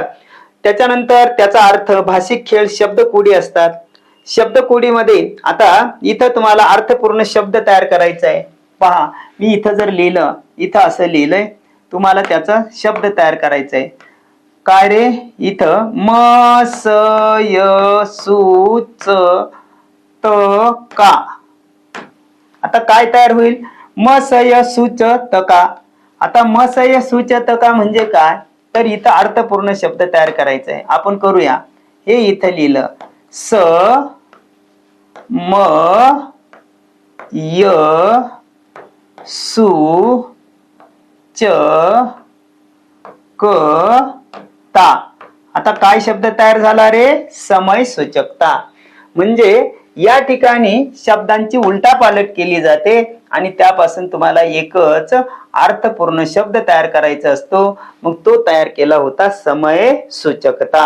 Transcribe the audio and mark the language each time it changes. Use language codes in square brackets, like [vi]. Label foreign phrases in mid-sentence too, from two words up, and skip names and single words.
[mr] त्याच्यानंतर त्याचा अर्थ भाषिक खेळ शब्दकोडी असतात. शब्दकोडीमध्ये आता इथं तुम्हाला अर्थपूर्ण शब्द तयार करायचा आहे. पहा, मी इथं जर लिहिलं, इथं असं लिहिलंय, तुम्हाला त्याचा शब्द तयार करायचा आहे. काय रे? इथं म स य सु च त का. आता काय तयार होईल? म स य सु च त का. आता म स य सु च त का म्हणजे काय? तर इथं अर्थपूर्ण शब्द तयार करायचा आहे. आपण करूया. हे इथं लिहिलं, स म य सु च क ता. आता काय शब्द तयार झाला रे? समय सूचकता. म्हणजे या ठिकाणी शब्दांची उलटापालट केली जाते आणि त्यापासून तुम्हाला एकच अर्थपूर्ण शब्द तयार करायचा असतो. मग तो तयार केला होता समय सूचकता.